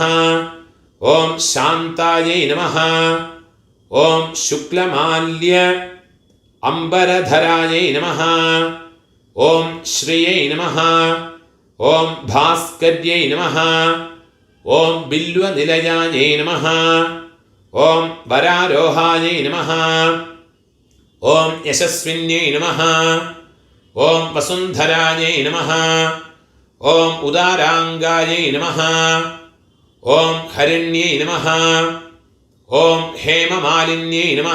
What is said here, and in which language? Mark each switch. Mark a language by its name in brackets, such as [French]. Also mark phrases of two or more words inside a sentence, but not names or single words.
[Sanskrit] ओम शान्तायै नमः. ओम शुक्लमाल्य अंबरधरायै नमः. ओम श्रियै नमः. ओम भास्कर्यै नमः. ओम बिल्वनिलयायै नमः. ഓം വരാരോഹായൈ നമഃ. ഓം യശസ്വിന്യൈ നമഃ. ഓം വസുന്ധരായൈ നമഃ. ഓം ഉദാരാംഗായൈ നമഃ. ഓം ഹരിണ്യൈ നമഃ. ഓം ഹേമമാലിന്യൈ നമഃ.